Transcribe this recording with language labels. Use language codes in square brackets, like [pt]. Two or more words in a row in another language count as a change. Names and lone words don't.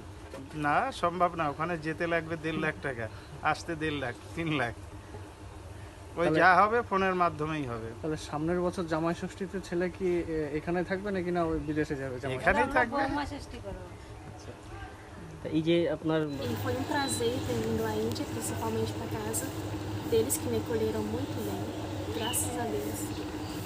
[bn] না, সম্ভব না, ওখানে যেতে লাগবে 1.5 লাখ টাকা, আসতে 1.5 লাখ, 3 লাখ। ওই যা হবে ফোনের মাধ্যমেই হবে। তাহলে সামনের বছর জামাই ষষ্ঠীতে ছেলে কি এখানে থাকবে নাকি না ওই বিদেশে যাবে জামাই? এখানেই থাকবে। তা এই যে আপনার [pt] E foi um prazer ter vindo à Índia, principalmente para casa deles que me acolheram muito bem, graças a Deus.